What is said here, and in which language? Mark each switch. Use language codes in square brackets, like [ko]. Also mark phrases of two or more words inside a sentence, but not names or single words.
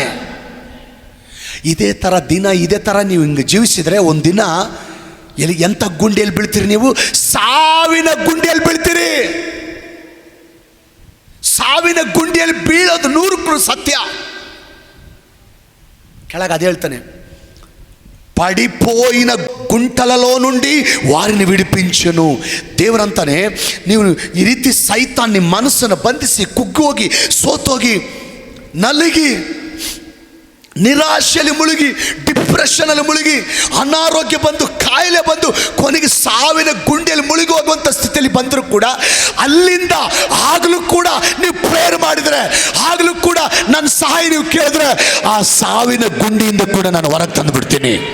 [kn] ಇದೇ ಥರ ನೀವು ಹಿಂಗೆ ಜೀವಿಸಿದರೆ ಒಂದಿನ ಎಂಥ ಗುಂಡಿಯಲ್ಲಿ ಬೀಳ್ತೀರಿ? ನೀವು ಸಾವಿನ ಗುಂಡಿಯಲ್ಲಿ ಬೀಳ್ತೀರಿ. ಸಾವಿನ ಗುಂಡಿಯಲ್ಲಿ ಬೀಳೋದು 100% ಸತ್ಯ. ಕೆಳಗೆ ಅದೇ ಹೇಳ್ತಾನೆ, [te] పడిపోయిన గుంటలలో నుండి వారిని విడిపించెను. [kn] ದೇವರಂತಾನೆ, ನೀವು ಈ ರೀತಿ ಸೈತಾನ್ ನಿಮ್ಮ ಮನಸ್ಸನ್ನು ಬಂಧಿಸಿ ಕುಗ್ಗೋಗಿ, ಸೋತೋಗಿ, ನಲುಗಿ, ನಿರಾಶೆಯಲ್ಲಿ ಮುಳುಗಿ, ಡಿಪ್ರೆಷನಲ್ಲಿ ಮುಳುಗಿ, ಅನಾರೋಗ್ಯ ಬಂದು, ಕಾಯಿಲೆ ಬಂದು, ಕೊನೆಗೆ ಸಾವಿನ ಗುಂಡಿಯಲ್ಲಿ ಮುಳುಗಿ ಹೋಗುವಂಥ ಸ್ಥಿತಿಯಲ್ಲಿ ಬಂದರೂ ಕೂಡ, ಅಲ್ಲಿಂದ ಆಗಲೂ ಕೂಡ ನೀವು ಪ್ರೇಯರ್ ಮಾಡಿದರೆ, ಆಗಲೂ ಕೂಡ ನನ್ನ ಸಹಾಯ ನೀವು ಕೇಳಿದ್ರೆ, ಆ ಸಾವಿನ ಗುಂಡಿಯಿಂದ ಕೂಡ ನಾನು ಹೊರಗೆ ತಂದು ಬಿಡ್ತೀನಿ.